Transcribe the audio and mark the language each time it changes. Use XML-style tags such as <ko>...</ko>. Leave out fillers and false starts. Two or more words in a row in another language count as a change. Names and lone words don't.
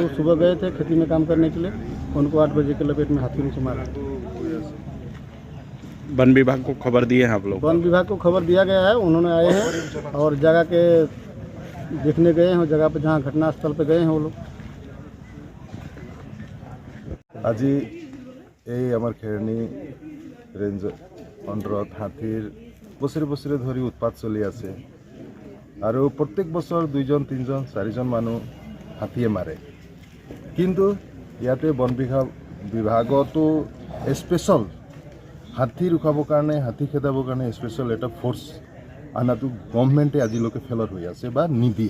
<hi>वो सुबह गए थे खेती में काम करने के लिए, उनको 8 बजे के लपेट में हाथी को मारा। वन विभाग को खबर दिए हैं आप लोग? वन विभाग को खबर दिया गया है, उन्होंने आए हैं और जगह के देखने गए हैं, जगह पे जहाँ घटना स्थल पे गए हैं वो लोग।</hi> <as>आज এই আমার খেৰণী রেঞ্জ অন্তৰত হাতীৰ বছৰে ধৰি উৎপাত চলি আছে আৰু প্ৰত্যেক বছৰ 2জন 3জন 4জন মানুহ হাতীয়ে মাৰে। কিন্তু ইয়াতে বন বিভাগতো স্পেশাল হাতী ৰখাবৰ কাৰণে, হাতী খেদাবৰ কাৰণে স্পেশাল এটা ফোর্স আনাটো গভৰ্ণমেণ্টে আজিলৈকে ফেলৰ হৈ আছে বা নিদিয়ে।</as>